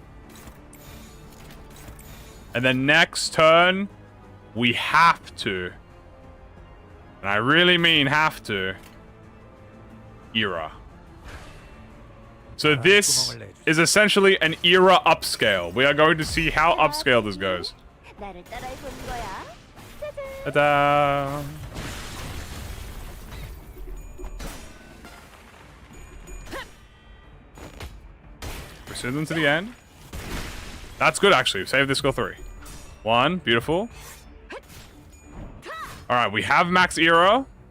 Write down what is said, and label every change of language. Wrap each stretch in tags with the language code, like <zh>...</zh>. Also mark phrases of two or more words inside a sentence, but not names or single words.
<en>And then next turn, we have to. And I really mean have to. Era. So this is essentially an era upscale. We are going to see how upscale this goes.</en> <ko>나를 따라해 보는 거야. 짜잔.</ko> <en>Ta-da! Pursue them to the end. That's good, actually. Save this skill 3. 1. Beautiful. Alright, we have max era.</en>